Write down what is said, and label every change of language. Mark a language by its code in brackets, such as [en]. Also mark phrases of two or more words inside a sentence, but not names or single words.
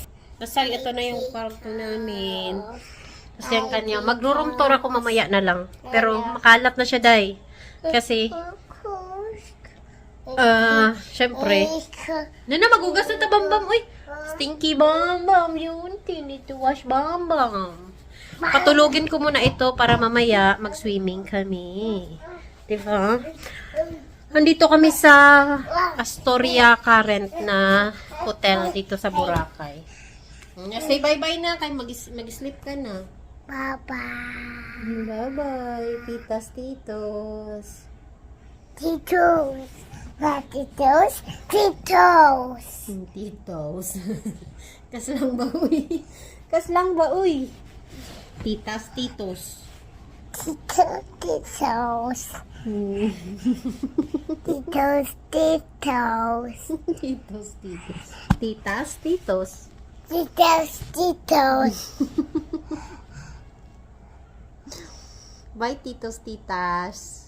[tl] Kasi ito na yung kwarto namin. Kasi yung kanya, magro-room tour ako mamaya na lang. Pero makalat na siya, day. Kasi, syempre, magugas na ta, Bambam. Uy, stinky Bambam. Yun, [en] need to wash Bambam. [tl] Patulugin ko muna ito para mamaya mag-swimming kami. Diba? Nandito kami sa Astoria Current na hotel dito sa Boracay. [en] Say bye-bye [tl] na. Kaya mag-sleep ka na. Baba. [en] Bye-bye, titas, titos. Titos. Titos. Titos. [tl] Titos. Kaslang ba, uy? Kaslang ba, uy? Titas, [en] titos. Titos. Titos. Titos. Titos. Titos, titos. Titas, titos. Titos. Titos. Bye, titos, titas.